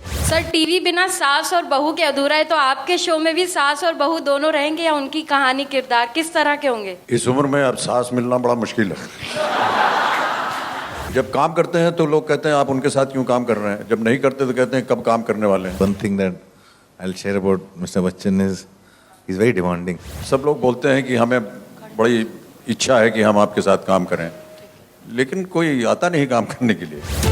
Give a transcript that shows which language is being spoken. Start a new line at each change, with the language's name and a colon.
Hindi: Sir TV बिना सास और बहू के अधूरा है, तो आपके शो में भी सास और बहू दोनों रहेंगे या उनकी कहानी किरदार किस तरह के होंगे? इस उम्र में अब सास मिलना बड़ा मुश्किल है। जब काम करते हैं तो लोग कहते हैं आप उनके साथ क्यों काम कर रहे हैं, जब नहीं करते तो कहते हैं कब काम करने वाले हैं।
English: One thing that I'll share about Mr. Bachchan is he's very demanding.
Hindi: सब लोग बोलते हैं कि हमें बड़ी इच्छा है कि हम आपके साथ काम करें, लेकिन कोई आता नहीं काम करने के लिए।